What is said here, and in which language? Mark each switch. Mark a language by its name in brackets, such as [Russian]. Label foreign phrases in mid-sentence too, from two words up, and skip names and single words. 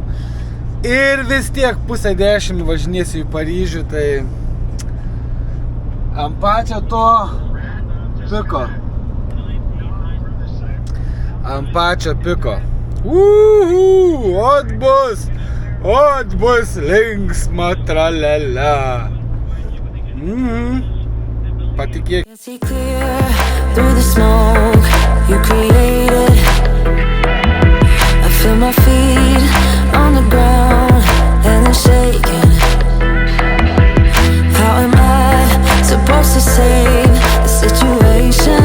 [Lithuanian] Ir vis tiek 9:30 važinėsiu į Paryžių, tai ant pačio to piko. Ant pačio piko. Ot bus linksma tralala. Patikėk. [English] See clear through the smoke you created. I feel my feet on the ground and they're shaking. How am I supposed to save the situation?